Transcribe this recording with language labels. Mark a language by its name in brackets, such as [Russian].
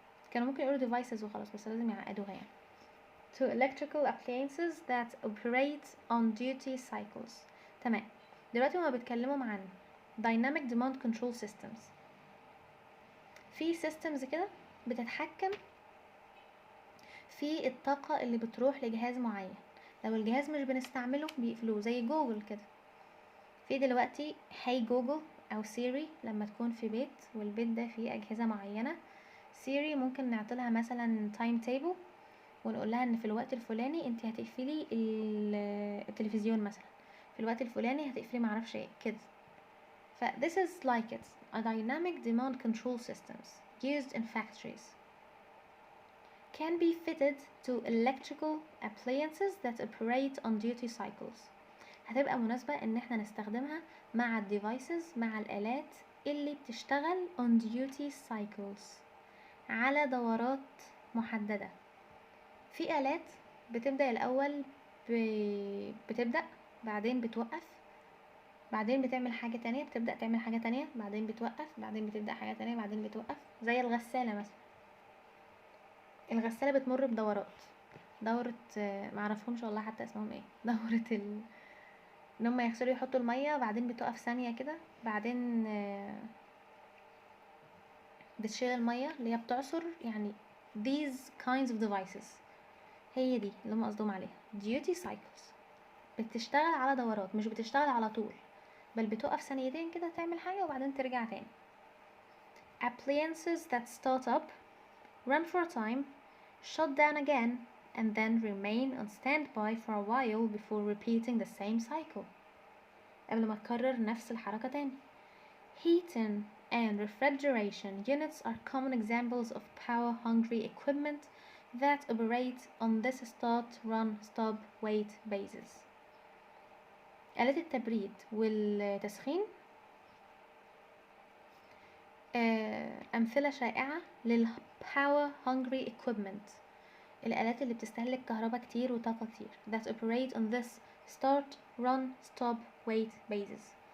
[Arabic] كانوا ممكن يقولوا devices وخلاص، بس لازم يعقدوها يعني. [English] To electrical appliances that operate on duty cycles. [Arabic] تمام، دلوقتي هما بيتكلموا عن dynamic demand control systems. في systems كده بتتحكم في الطاقة اللي بتروح لجهاز معين، لو الجهاز مش بنستعمله بيقفلوه، زي جوجل كده. في دلوقتي هاي جوجل او سيري، لما تكون في بيت والبيت ده فيه اجهزة معينة، سيري ممكن نعطلها مثلا تايم تيبل ونقول لها ان في الوقت الفلاني انت هتقفلي التلفزيون مثلا، في الوقت الفلاني هتقفلي معرفش ايه كده. [English] ف this is like it, a dynamic demand control systems used in factories can be fitted to electrical appliances that operate on duty cycles. [Arabic] هتبقى مناسبة ان احنا نستخدمها مع devices، مع الآلات اللي بتشتغل on duty cycles، على دورات محددة. في آلات بتبدأ الأول بتبدأ، بعدين بتوقف، بعدين بتعمل حاجة تانية، بتبدأ تعمل حاجة تانية، بعدين بتوقف، بعدين بتبدأ حاجة تانية، بعدين بتوقف. زي الغسالة مثلا، الغسالة بتمر بدورات، دورة معرفهمش والله حتى اسمهم ايه، دورة ان هم يغسلوا يحطوا المية، بعدين بتقف ثانية كده، بعدين بتشيل المية اللي هي بتعصر. يعني [English] these kinds of devices [Arabic] هي دي اللي هم قصدهم عليها duty cycles. بتشتغل على دورات، مش بتشتغل على طول، بل بتقف ثانيتين كده تعمل حاجة وبعدين ترجع تاني. [English] appliances that start up, run for a time, shut down again, and then remain on standby for a while before repeating the same cycle. [Arabic] قبل ما تكرر نفس الحركة تاني. [English] Heating and refrigeration units are common examples of power-hungry equipment that operate on this start, run, stop, wait basis. [Arabic] آلات التبريد والتسخين أمثلة شائعة للpower-hungry equipment، الآلات اللي بتستهلك كهرباء كتير وطاقة كتير. [English] that operate on this start, run, stop, wait basis.